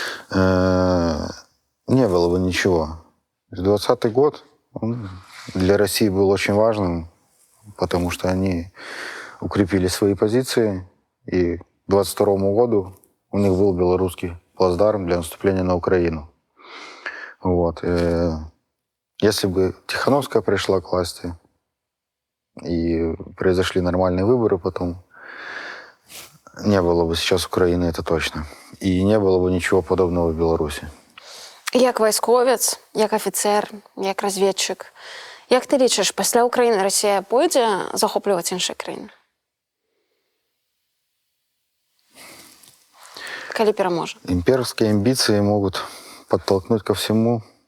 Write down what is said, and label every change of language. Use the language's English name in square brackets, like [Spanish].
[Russian] Не было бы ничего. 2020 год для России был очень важным, потому что они укрепили свои позиции, и к 2022 году у них был белорусский плацдарм для наступления на Украину. Вот. Если бы Тихановская пришла к власти и произошли нормальные выборы потом, не было бы сейчас Украины, это точно. И не было бы ничего подобного в Беларуси. [Belarusian] Як вайсковец, як афіцер, як разведчик, як ти лічиш, пасля України Росія пойдзе захоплюваць іншыя краіны? Калі пераможа? [Russian] Имперские амбиции могут подтолкнуть ко всему.